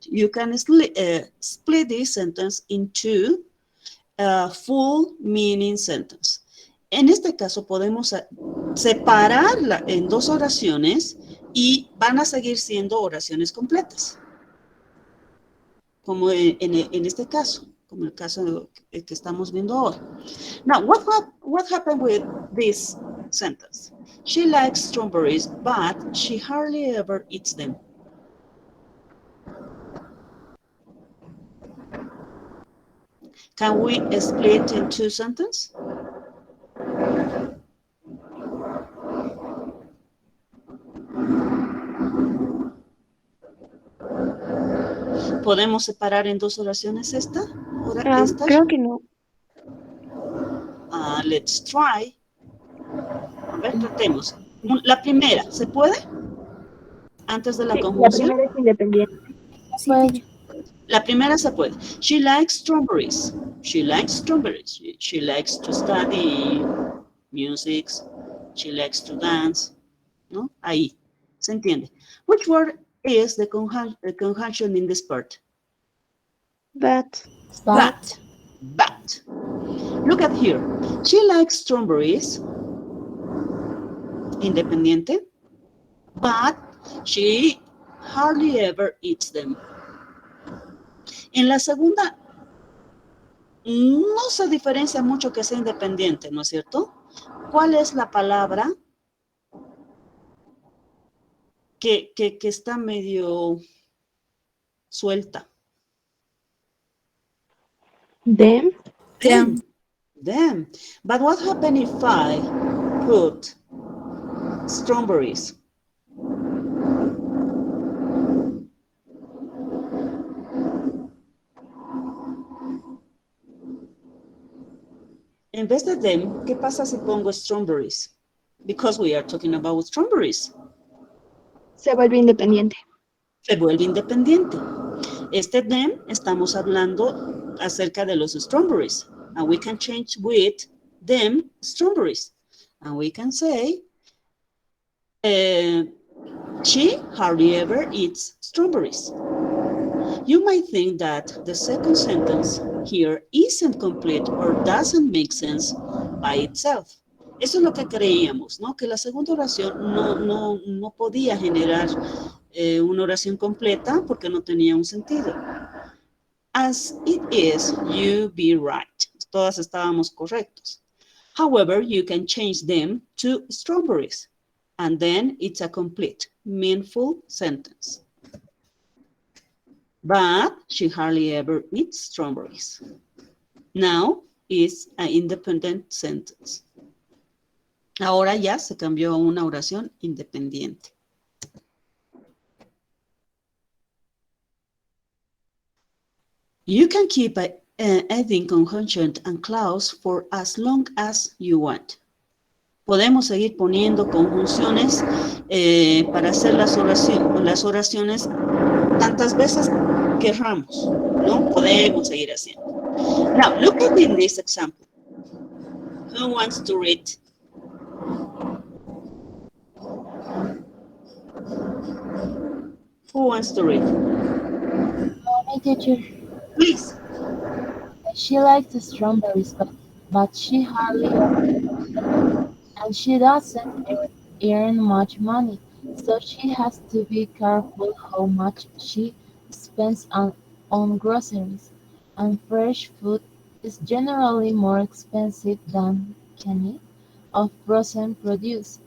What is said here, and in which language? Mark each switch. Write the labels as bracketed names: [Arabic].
[English] You can split this sentence into a full meaning sentence. [Spanish] En este caso podemos separarla en dos oraciones y van a seguir siendo oraciones completas. Como en este caso, como el caso que estamos viendo ahora. [English] Now, what happened with this sentence? She likes strawberries, but she hardly ever eats them. Can we split in two sentences? [Spanish] ¿Podemos separar en dos oraciones esta? Creo que no. [English] Let's try. [Spanish] A ver, tratemos. La primera, ¿se puede? Antes de la conjunción. La primera es independiente. Puede. La primera se puede. [English] She likes strawberries. She likes strawberries. She likes to study music. She likes to dance. [Spanish] ¿No? Ahí. ¿Se entiende? [English] Which word is the conjunction in this part? But. But. Look at here. She likes strawberries. Independiente. But she hardly ever eats them. [Spanish] En la segunda, no se diferencia mucho que sea independiente, ¿no es cierto? ¿Cuál es la palabra que está medio suelta? [English] Them. Them. But what happens if I put strawberries? [Spanish] En vez de them, ¿qué pasa si pongo strawberries? [English] Because we are talking about strawberries. [Spanish] Se vuelve independiente. Se vuelve independiente. Este them, estamos hablando acerca de los strawberries. [English] And we can change with them strawberries. And we can say, she hardly ever eats strawberries. You might think that the second sentence here isn't complete or doesn't make sense by itself. [Spanish] Eso es lo que creíamos, ¿no? Que la segunda oración no podía generar una oración completa porque no tenía un sentido. [English] As it is, you be right. [Spanish] Todas estábamos correctos. [English] However, you can change them to strawberries, and then it's a complete, meaningful sentence. But she hardly ever eats strawberries. Now is an independent sentence. [Spanish] Ahora ya se cambió a una oración independiente. [English] You can keep adding conjunction and clause for as long as you want. [Spanish] Podemos seguir poniendo conjunciones para hacer las oraciones tantas veces querramos, ¿no? Podemos seguir haciendo. [English] Now, look at in this example. Who wants to read? Who wants to read? My teacher, Please. she likes the strawberries, but she hardly and she doesn't earn much money, so she has to be careful how much she spends on groceries, and fresh food is generally more expensive than canning of frozen produce.